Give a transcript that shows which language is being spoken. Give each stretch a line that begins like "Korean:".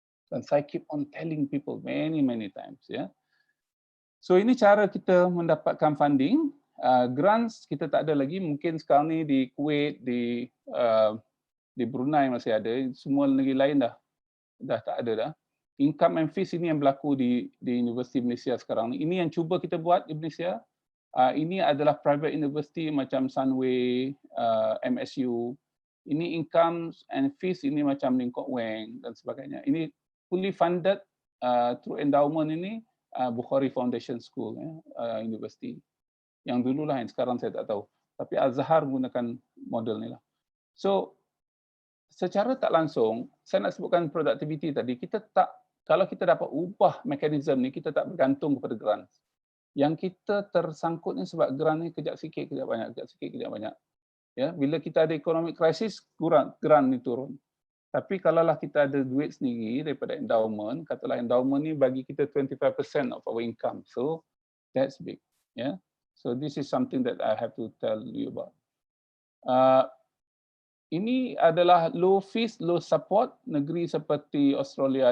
English: Dan saya keep on telling people many times.
Malay: Ya. So ini cara kita mendapatkan funding. Grants kita tak ada lagi. Mungkin sekarang ni di Kuwait, di Brunei masih ada. Semua negeri lain dah tak ada dah. Income and fees ini yang berlaku di Universiti Malaysia sekarang ni. Ini yang cuba kita buat di Malaysia. Ini adalah private university macam Sunway, MSU. Ini income and fees ini macam Ling Kok Weng dan sebagainya. Ini fully funded through endowment ini Bukhari Foundation School, university. Yang dulu lah, yang sekarang saya tak tahu. Tapi Azhar menggunakan model ni lah. So, secara tak langsung, saya nak sebutkan productivity tadi, kalau kita dapat ubah mekanisme ni, kita tak bergantung kepada grant. Yang kita tersangkut ni sebab grant ni kejap sikit, kejap banyak, kejap sikit, kejap banyak. Ya, bila kita ada economic crisis, grant ni turun. Tapi kalaulah kita ada duit sendiri daripada endowment, katalah endowment ni bagi kita 25% of our income.
English: So, that's big. Yeah. So, this is something that I have to tell you about.
Malay: Ini adalah low fees, low support negeri seperti Australia.